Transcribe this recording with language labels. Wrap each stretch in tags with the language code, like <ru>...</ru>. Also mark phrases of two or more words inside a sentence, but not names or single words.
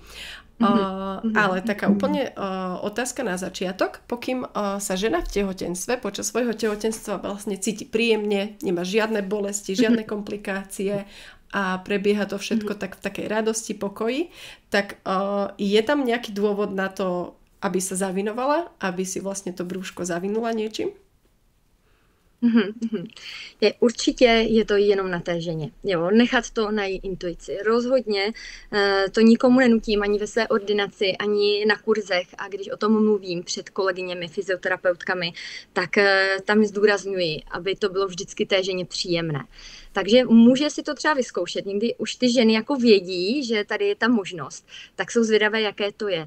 <sk>Ale taká úplne otázka na začiatok, pokým sa žena v tehotenstve, počas svojho tehotenstva vlastne cíti príjemne, nemá žiadne bolesti, žiadne komplikácie a prebieha to všetko tak v takej radosti, pokoji, tak je tam nejaký dôvod na to, aby sa zavinovala, aby si vlastne to brúško zavinula niečím?</sk> <cs>Určitě je to jenom na té ženě. Jo? Nechat to na její intuici. Rozhodně to nikomu nenutím ani ve své ordinaci, ani na kurzech. A když o tom mluvím před kolegyněmi, fyzioterapeutkami, tak tam zdůrazňuji, aby to bylo vždycky té ženě příjemné. Takže může si to třeba vyzkoušet. Někdy už ty ženy jako vědí, že tady je ta možnost, tak jsou zvědavé, jaké to je.</cs>